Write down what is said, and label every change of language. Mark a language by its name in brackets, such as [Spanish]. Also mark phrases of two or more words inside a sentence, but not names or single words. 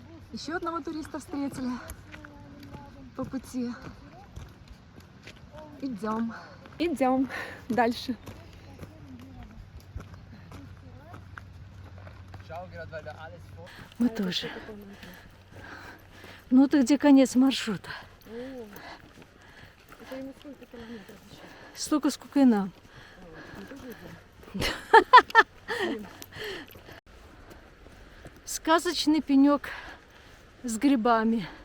[Russian] Еще одного туриста встретили по пути. Идем. Идем дальше. [German] Schau gerade, weil da alles voll. [Russian] Мы тоже. Ну, ты где конец маршрута? Это ему сколько километров еще? Столько, сколько и нам. Сказочный пенек с грибами.